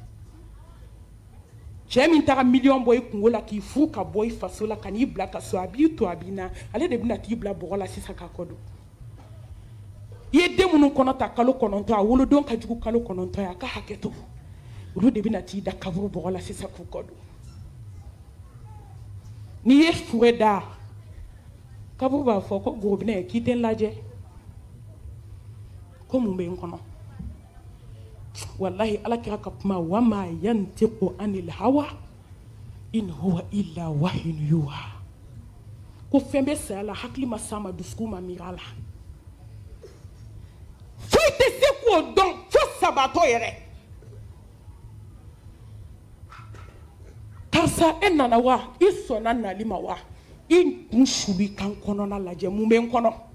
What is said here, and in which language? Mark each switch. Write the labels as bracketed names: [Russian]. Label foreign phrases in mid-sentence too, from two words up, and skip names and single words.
[Bambara] cɛ min taara miliyɔn bɔ i kungo la k'i furu ka bɔ i faso la ka n'i bila ka so a b'i to a b'i na ale de bɛna t'i bila bɔgɔ la sisan k'a kɔ don i ye den minnu kɔnɔ ta kalo 9 a wolodon ka jugu kalo 9 a ka hakɛ to olu de bɛna t'i da kaburu bɔgɔ la sisan k'u kɔ don n'i ye fure da kaburu b'a fɔ ko gorobinɛ k'i tɛ n lajɛ ko mun bɛ n kɔnɔ wallahi Ala kira ka kuma [Arabic] وما ينطق عن الهوى إن هو إلا وحي يوحى [Bambara] ko fɛn bɛ saya la hakili ma s'a ma dusukun ma miiri a la foyi tɛ se k'o dɔn fo sabatɔ yɛrɛ karisa e nana wa i sɔnna nali ma wa i kun suli kan kɔnɔna lajɛ mun bɛ n kɔnɔ